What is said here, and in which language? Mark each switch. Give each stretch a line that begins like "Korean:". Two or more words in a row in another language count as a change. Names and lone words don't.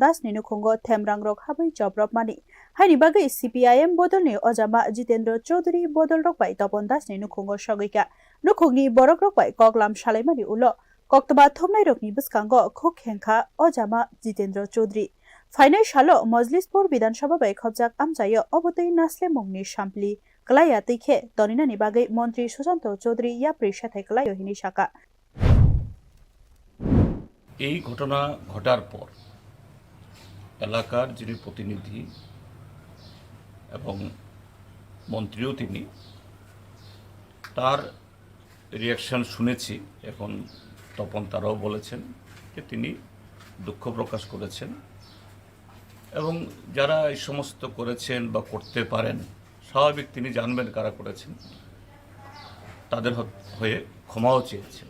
Kok Borok: दास नि नुखुंग थेमरांग्रक हाबै जब्रबमानि हाइनि बागै सीपीआईएम बदलनि अजामा जितेन्द्र चौधरी बदल रकबाय तपन दास नि नुखुंग सगैका नुखुंगनि बरक रकबाय कगलाम सालायमानि उलो कक्तबा थमनाय रकनि बसकांग खुक हेंखा अजामा जितेन्द्र चौधरी फाइनाय सालो मजलिसपुर विधानसभा बायखबजाक आमचायो अबतै नासले मुंगनि सामप्लि कलाया तैखे तनिनानि बागै मन्त्री सुशांत चौधरी याप्रि साथाय कलायो हिनि शाखा
Bangla: এই ঘটনা ঘটার পর এলাকার যিনি প্রতিনিধি এবং মন্ত্রীও তিনি তার রিয়াকশন শুনেছি। এখন তপন তারাও বলেছেন যে তিনি দুঃখ প্রকাশ করেছেন এবং যারা এই সমস্ত করেছেন বা করতে পারেন স্বাভাবিক তিনি জানবেন কারা করেছেন, তাদের হয়ে ক্ষমাও চেয়েছেন।